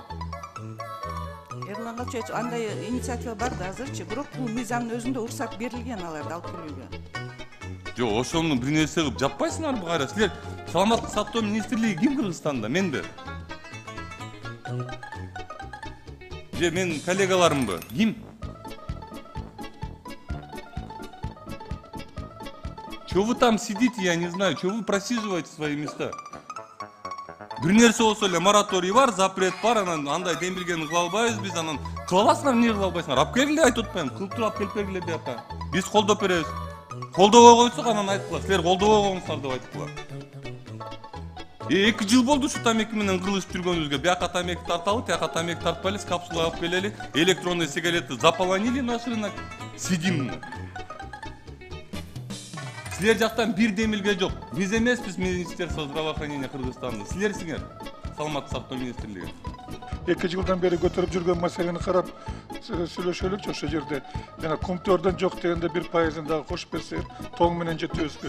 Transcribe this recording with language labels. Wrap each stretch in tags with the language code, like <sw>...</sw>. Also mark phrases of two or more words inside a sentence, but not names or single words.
<ky>Эрлан Калчевич, андай инициатива бар да азырчы, бирок бул мыйзамдын өзүндө уруксат берилген аларды алып келүүгө. Жок, ошону бир нерсе кылып жаппайсыңарбы кайра? Силер саламаттык сактоо министрлиги ким Кыргызстанда? Менби? Же мен коллегаларымбы? Ким?</ky> <ru>Чё вы там сидите, я не знаю, чё вы просиживаете свои места?</ru> <ky>Бир нерсе болсо эле мораторий бар, запрет бар, анан андай демилгени кыла албайбыз биз, анан кыла аласыңар, эмне кыла албайсыңар? Алып келгиле, айтып атпаймынбы? Кылып туруп алып келип бергиле деп атам. Биз колдоп беребиз. Колдобой койсок анан айтып кала, силер колдобой койгуңуздар деп айтып кала. 2 жыл болду ушу тамеки менен кылышып жүргөнүбүзгө. Бияка тамеки тарталы, тияка тамеки тартпай эле, капсула алып келели,</ky> <ru>электронный сигареты заполонили наш рынок.</ru> <ky>Сидим. Силер жактан бир демилге жок. Биз эмеспиз</ky> <ru>Министерство здравоохранения</ru> <ky>Кыргызстанда. Силерсиңер, саламаттык сактоо министрлиги. 2 жылдан бери көтөрүп жүргөн маселени карап сүйлөшөлүкчү ошол жерде. Жана комтөрдөн жок дегенде 1% дагы кошуп берсеңер, тоң менен жетебизби?</ky>